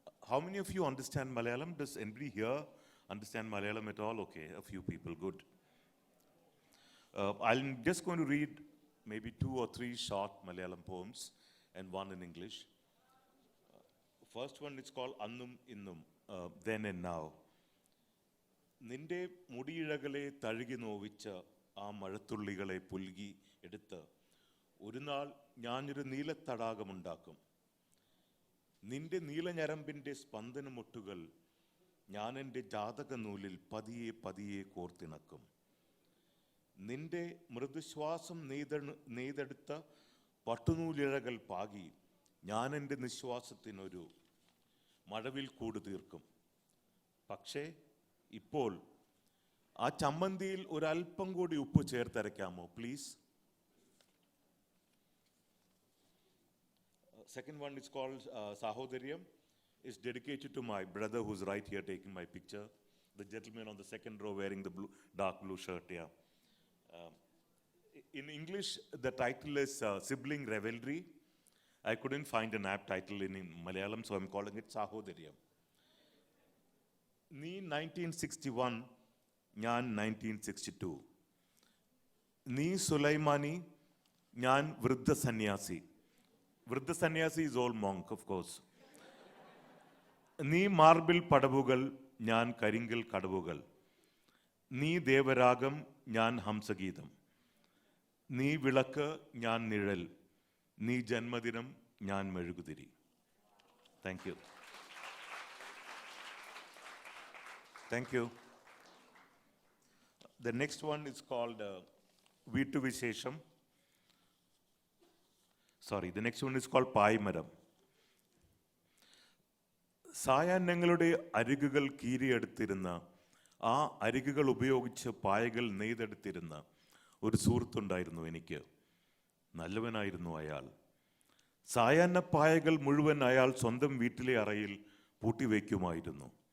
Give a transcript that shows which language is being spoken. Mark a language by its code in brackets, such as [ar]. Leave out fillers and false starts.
[en] How many of you understand Malayalam? Does anybody here understand Malayalam at all? Okay, a few people, good. I'm just going to read maybe 2 or 3 short Malayalam poems and one in English. First one is called Annum Innum, Then and Now. [ml] നിന്റെ മുടിയിഴകളെ തഴുകി നോവിച്ച ആ മഴത്തുള്ളികളെ പുൽകി എടുത്ത് ഒരു നാൾ ഞാനൊരു നീലത്തടാകമുണ്ടാക്കും. നിന്റെ നീലഞരമ്പിൻ്റെ സ്പന്ദനമൊട്ടുകൾ ഞാൻ എൻ്റെ ജാതക നൂലിൽ പതിയെ പതിയെ കോർത്തിണക്കും. നിന്റെ മൃദുശ്വാസം നെയ്തെടുത്ത പട്ടുനൂലിഴകൾ പാകി ഞാൻ എൻ്റെ നിശ്വാസത്തിനൊരു മഴവിൽ കൂട് തീർക്കും. പക്ഷേ ഇപ്പോൾ ആ ചമ്മന്തിയിൽ ഒരല്പം കൂടി ഉപ്പ് ചേർത്തരയ്ക്കാമോ please? [en] Second one is called Sahodaryam. It's dedicated to my brother who's right here taking my picture. The gentleman on the second row wearing the dark blue shirt, yeah. In English, the title is Sibling Revelry. I couldn't find an apt title in Malayalam, so I'm calling it Sahodaryam. [ml] നീ 1961, ഞാൻ 1962. നീ സുലൈമാനി, ഞാൻ വൃദ്ധസന്യാസി. [en] വൃദ്ധസന്യാസി is old monk, of course. [ml] നീ marble പടവുകൾ, ഞാൻ കരിങ്കൽ കടവുകൾ. നീ ദേവരാഗം, ഞാൻ ഹംസഗീതം. നീ വിളക്ക്, ഞാൻ നിഴൽ. നീ ജന്മദിനം, ഞാൻ മെഴുകുതിരി. [en] Thank you. Thank you. The next one is called Veetu Vishesham. Sorry, the next one is called Paimaram. [ml] സായാഹ്നങ്ങളുടെ അരികുകൾ കീറിയെടുത്തിരുന്ന ആ അരികുകൾ ഉപയോഗിച്ച് പായകൾ നെയ്തെടുത്തിരുന്ന ഒരു സുഹൃത്തുണ്ടായിരുന്നു എനിക്ക്. നല്ലവനായിരുന്നു അയാൾ. സായാഹ്ന പായകൾ മുഴുവൻ അയാൾ സ്വന്തം വീട്ടിലെ അറയിൽ പൂട്ടിവെക്കുമായിരുന്നു.